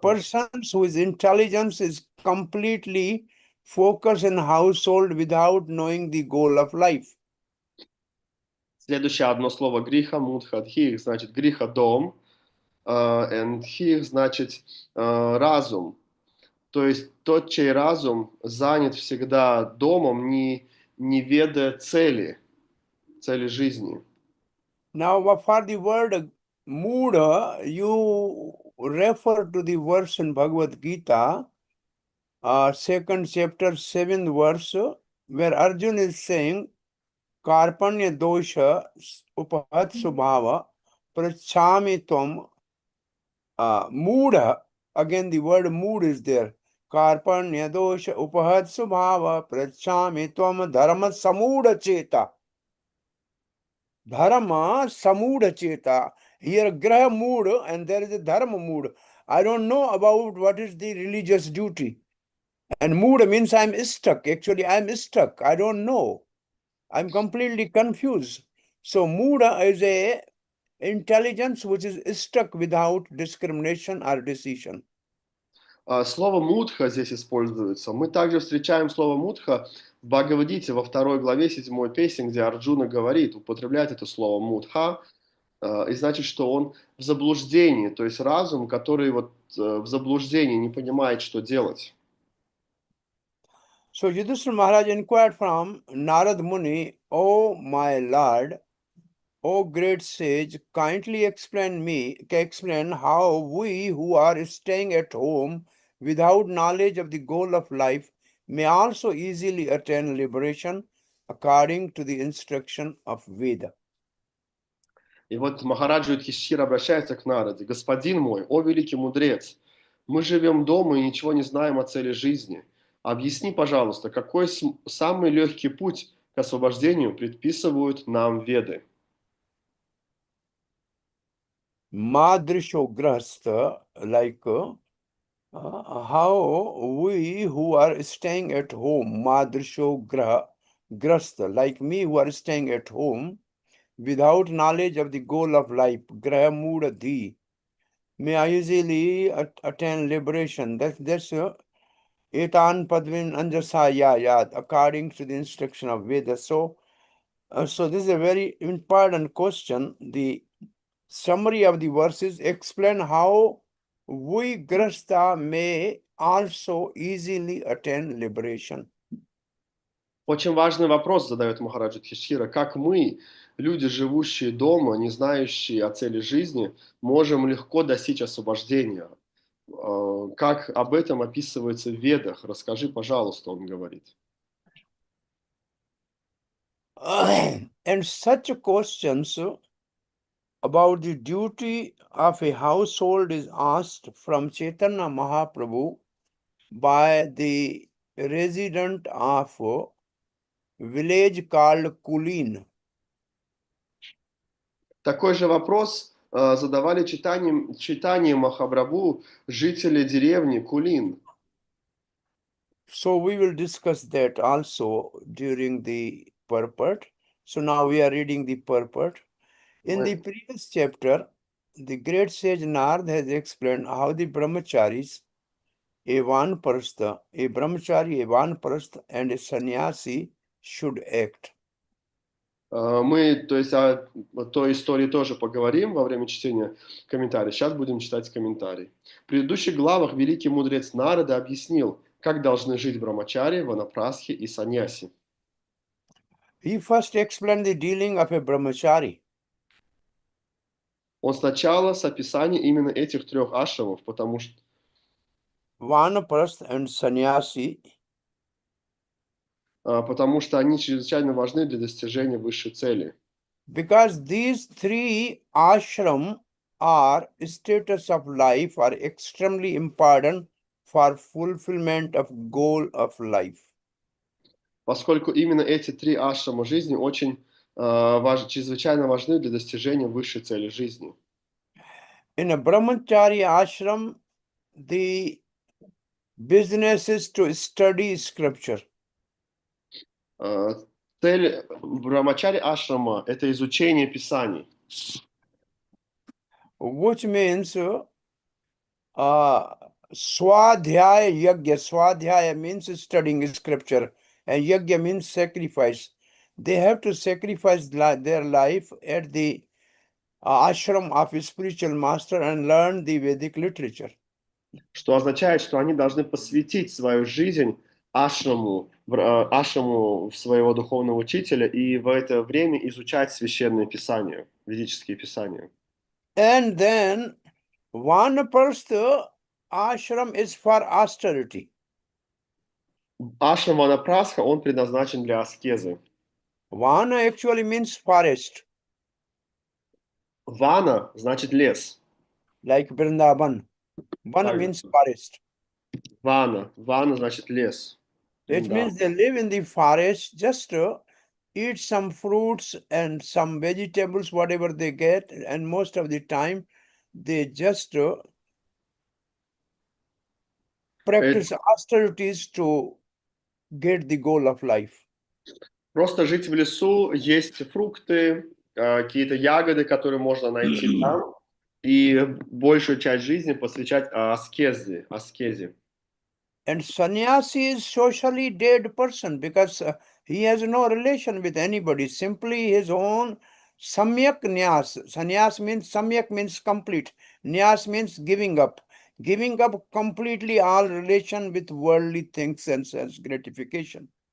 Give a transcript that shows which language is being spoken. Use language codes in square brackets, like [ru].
[en] person whose intelligence is completely focused in household without knowing the goal of life. [ru] Следующее одно слово гриха, мудха, дхих, значит, гриха дом, [en] and [ru] хих, значит, разум. То есть тот, чей разум занят всегда домом, не ведая цели жизни. [en] Now, for the word mood, you refer to the verse in Bhagavad Gita, second chapter, 7th verse, where Arjun is saying, [sa] Karpanya dosha upahat subhava prachami tvam mood. [en] Again, the word mood is there. [sa] Karpanya dosha upahat subhava prachami tvam dharma samuda cheta. Dharma samuda cheta. [en] Here, graha mood and there is a dharma mood. I don't know about what is the religious duty. And mood means I'm stuck. Actually, I'm stuck. I don't know. I'm completely confused. So mood is a intelligence which is stuck without discrimination or decision. [ru] Слово мудха здесь используется. Мы также встречаем слово мудха в Бхагавадгите во второй главе 7 песни, где Арджуна говорит, употребляет это слово мудха, и значит, что он в заблуждении, то есть разум, который вот в заблуждении не понимает, что делать. [en] So Yudhishthira Maharaj inquired from Narad Muni, O my lord, O great sage, kindly explain how we who are staying at home without knowledge of the goal of life may also easily attain liberation according to the instruction of Veda. [ru] И вот Махараджа Юдхиштхир обращается к Нараде. «Господин мой, о великий мудрец, мы живем дома и ничего не знаем о цели жизни. Объясни, пожалуйста, какой самый легкий путь к освобождению предписывают нам Веды?» [en] Madrisho grahastha, like how we who are staying at home, Madrisho grahastha, like me who are staying at home, without knowledge of the goal of life, graha mood dhi, may I easily attain liberation. That's [sa] etan padvin anjasa yad, [en] according to the instruction of Veda. So this is a very important question. The summary of the verses explain how we grasta may also easily attain liberation. [ru] Очень важный вопрос задает Махараджа Юдхиштхира. Как мы, люди, живущие дома, не знающие о цели жизни, можем легко достичь освобождения? Как об этом описывается в Ведах? Расскажи, пожалуйста, он говорит. [en] And such questions about the duty of a household is asked from Chaitanya Mahaprabhu by the resident of a village called Kulin. [ru] Такой же вопрос задавали читание Махапрабху жители деревни Кулин. [en] So we will discuss that also during the purport. So now we are reading the purport. In the previous chapter, the great sage Nard has explained how the brahmacharis, a vanprastha, a vanprastha, and a sannyasi should act. [ru] Мы, то есть, о той истории тоже поговорим во время чтения комментариев. Сейчас будем читать комментарий. В предыдущих главах великий мудрец Нарада объяснил, как должны жить брамачари, ванапрасхи и саньяси. [en] He first explained the dealing of a brahmachari. [ru] Он сначала с описанием именно этих трех ашрамов, потому что [en] Vanaprastha and sannyasi, [ru] они чрезвычайно важны для достижения высшей цели. [en] because these three ashram are status of life are extremely important for fulfillment of goal of life. [ru] Поскольку именно эти три ашрама жизни очень чрезвычайно важны для достижения высшей цели жизни. [en] In a brahmachari ashram, the business is to study scripture. [ru] Цель брамачари ашрама – это изучение Писаний. [en] Which means swadhyaya yagya. Swadhyaya means studying scripture, and yagya means sacrifice. They have to sacrifice their life at the ashram of a spiritual master and learn the Vedic literature. [ru] Что означает, что они должны посвятить свою жизнь ашраму своего духовного учителя и в это время изучать священные писания, ведические писания. [en] And then Vanaprastha ashram is for austerity. [ru] Ашрам Ванапрасха, он предназначен для аскезы. [en] Vana actually means forest, [ru] Вана значит лес. [en] like Vrindavan. Vana means forest. [ru] Вана значит лес. [en] It means they live in the forest just to eat some fruits and some vegetables, whatever they get, and most of the time they just practice austerities to get the goal of life. [ru] Просто жить в лесу, есть фрукты, какие-то ягоды, которые можно найти там, и большую часть жизни посвящать аскезе. [en] And sannyasi is socially dead person because he has no relation with anybody, simply his own samyak nyas. Sannyas means samyak means complete. Nyas means giving up. Giving up completely all relation with worldly things and sense gratification.